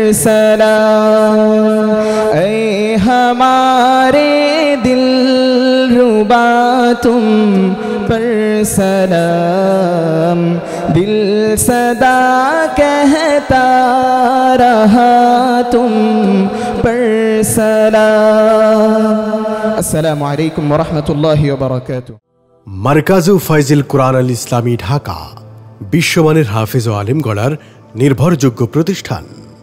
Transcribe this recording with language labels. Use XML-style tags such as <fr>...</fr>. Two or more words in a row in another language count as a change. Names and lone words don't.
<ur>سلام، اے ہمارے دل ربا تم پر سلام، دل صدا کہتا رہا تم پر سلام۔</ur> <ar>السلام علیکم ورحمۃ اللہ وبرکاتہ۔</ar> <bn>মার্কাজ ফাইজিল কুরআন আল ইসলামী ঢাকা বিশ্বমানের হাফেজ ও আলেম গড়ার নির্ভরযোগ্য প্রতিষ্ঠান।</bn>